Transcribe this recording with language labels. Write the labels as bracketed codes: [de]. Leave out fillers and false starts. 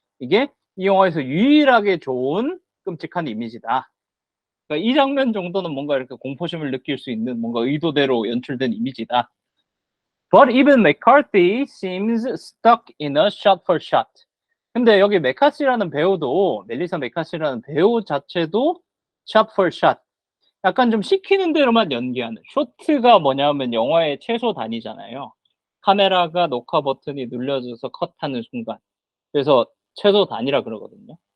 [ko] 이게 이 영화에서 유일하게 좋은 끔찍한 이미지다. 그러니까 이 장면 정도는 뭔가 이렇게 공포심을 느낄 수 있는 뭔가 의도대로 연출된 이미지다. [en] But even McCarthy seems stuck in a shot for shot. [ko] 근데 여기 메카시라는 배우도 멜리사 메카시라는 배우 자체도 shot for shot. 약간 좀 시키는 대로만 연기하는. 쇼트가 뭐냐면 영화의 최소 단위잖아요. 카메라가 녹화 버튼이 눌려져서 컷하는 순간. 그래서 최소 단위라 그러거든요.